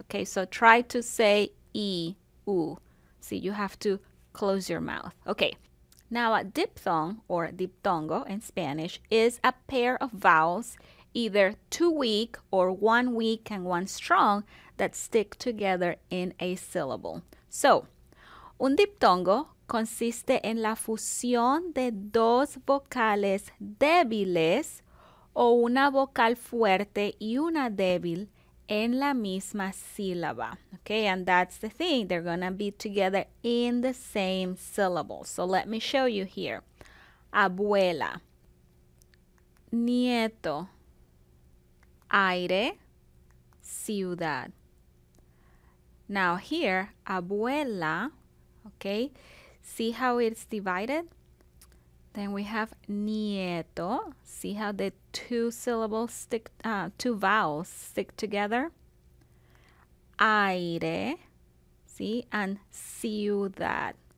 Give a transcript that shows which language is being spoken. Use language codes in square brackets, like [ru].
[en] Okay, so try to say I, U. See, you have to close your mouth. Okay, now a diphthong or diptongo in Spanish is a pair of vowels, either 2 weak or 1 weak and 1 strong, that stick together in a syllable. [es] So, un diptongo consiste en la fusión de 2 vocales débiles o una vocal fuerte y una débil en la misma sílaba. [en] Okay, and that's the thing. They're going to be together in the same syllable. So let me show you here. [es] Abuela, nieto, aire, ciudad. [en] Now here, abuela, okay, see how it's divided? Then we have nieto. See how the 2 syllables stick, 2 vowels stick together? Aire, see, and ciudad.